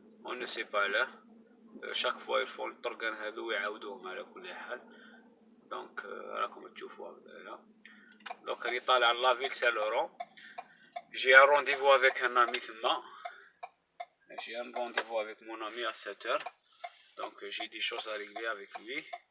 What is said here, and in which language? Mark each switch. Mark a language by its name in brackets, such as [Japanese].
[French] on ne sait pas là chaque fois ils font [Arabic] الطرقان هذو ويعاودوهم على كل حال. دونك راكم تشوفوا هكذايا. دونك راني طالع لافيل سان لورون، [French] j'ai un rendez-vous avec un ami [Arabic] ثما، [French] j'ai un rendez-vous avec mon ami à 7h. donc j'ai des choses à régler avec lui.